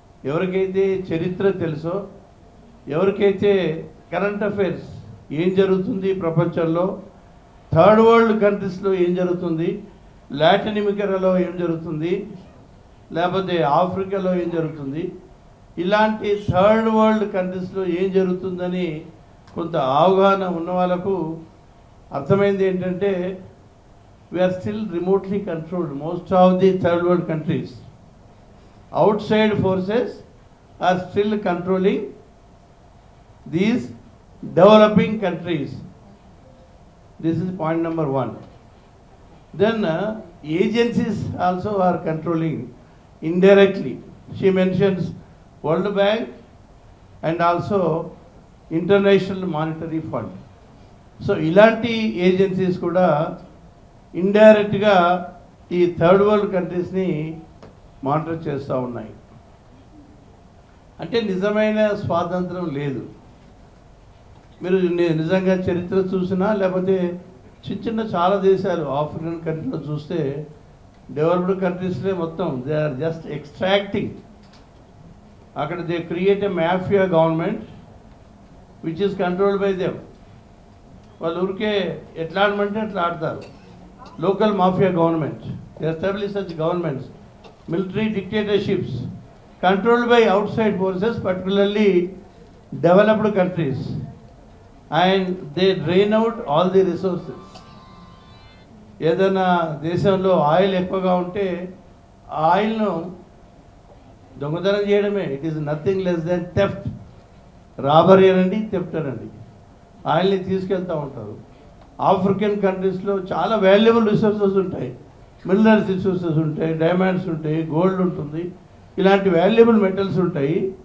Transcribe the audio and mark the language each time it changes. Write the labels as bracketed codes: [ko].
[te] ఎవరికైతే చరిత్ర తెలుసో, ఎవరికైతే కరెంట్ అఫైర్స్ ఏం జరుగుతుంది ప్రపంచంలో, థర్డ్ వరల్డ్ కంట్రీస్లో ఏం జరుగుతుంది, లాటిన్ అమెరికాలో ఏం జరుగుతుంది, లేకపోతే ఆఫ్రికాలో ఏం జరుగుతుంది, ఇలాంటి థర్డ్ వరల్డ్ కంట్రీస్లో ఏం జరుగుతుందని కొంత అవగాహన ఉన్న వాళ్ళకు అర్థమైంది ఏంటంటే [en] We are still remotely controlled. Most of the third world countries, outside forces are still controlling these developing countries. This is point number 1. Then agencies also are controlling indirectly. She mentions World Bank and also International Monetary Fund. [te] So ilanti agencies kuda indirect ga ee third world countries ni monitor చేస్తూ ఉన్నాయి. అంటే నిజమైన స్వాతంత్రం లేదు. మీరు నిజంగా చరిత్ర చూసినా, లేకపోతే చిన్న చాలా దేశాలు ఆఫ్రికన్ కంట్రీలో చూస్తే, డెవలప్డ్ కంట్రీస్లే మొత్తం [en] They are just extracting. [te] అక్కడ [en] They create a mafia government which is controlled by them. [te] వాళ్ళు ఊరికే ఎట్లా ఆడమంటే అట్లా ఆడతారు. [en] Local mafia government, they establish such governments, military dictatorships controlled by outside forces, particularly developed countries, and they drain out all the resources. [te] ఏదైనా దేశంలో oil ఎక్కువగా ఉంటే ఆ ఆయిల్ను దొంగతనం చేయడమే. [en] It is nothing less than theft. [te] Robbery అనండి, theft అనండి. ఆయిల్ని తీసుకెళ్తూ ఉంటారు. ఆఫ్రికన్ కంట్రీస్లో చాలా వాల్యుబుల్ రిసోర్సెస్ ఉంటాయి, మినరల్స్ రిసోర్సెస్ ఉంటాయి, డైమండ్స్ ఉంటాయి, గోల్డ్ ఉంటుంది, ఇలాంటి వాల్యుబుల్ మెటల్స్ ఉంటాయి.